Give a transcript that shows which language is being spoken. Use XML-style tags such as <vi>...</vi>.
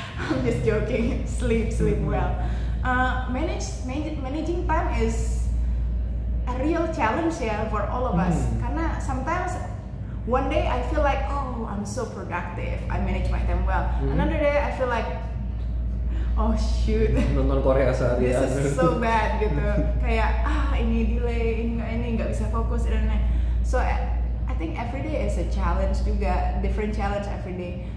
<en>I'm just joking. Sleep well. Managing time is a real challenge ya for all of us. Karena sometimes one day I feel like, oh, I'm so productive, I manage my time well. Another day I feel like, oh shoot,</en> <id>nonton Korea seharian.</id> <en>This is so bad gitu.</en> <id>Kayak ini delay, ini nggak bisa fokus dan lain.</id> <en>So I think every day is a challenge juga, different challenge every day.</en>